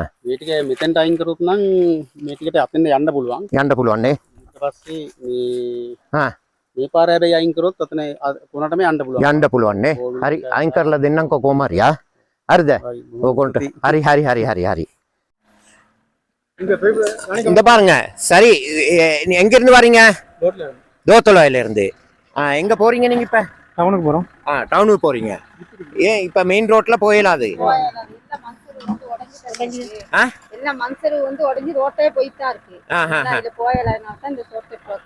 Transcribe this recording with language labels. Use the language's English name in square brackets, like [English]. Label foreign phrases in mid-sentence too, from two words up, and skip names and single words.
[Sinhala] මේ ටික මෙතෙන්ට අයින් කරොත් නම් මේ ටිකට අතෙන්ද යන්න පුළුවන්. යන්න පුළුවන් නේ ඊට පස්සේ මේ පාර හැබැයි අයින් කරොත් අතන කොනටම යන්න පුළුවන්. යන්න පුළුවන් නේ හරි අයින් කරලා දෙන්නම්කෝ කොහොම හරි හරිද ඕගොල්ලන්ට හරි [Tamil] இந்த பாருங்க சரி எங்க இருந்து வரீங்க தோத்தலோயில இருந்து எங்க போறீங்க நீங்க இப்ப டவுனுக்கு போறோம் டவுனுக்கு போறீங்க ஏன் இப்ப [English] main road [Tamil] போயிடாது எல்லாம் மன்சரு வந்து உடஞ்சி ரோட்டே போயிட்டா இருக்கு இது போயலாம் இந்த [English] shortcut road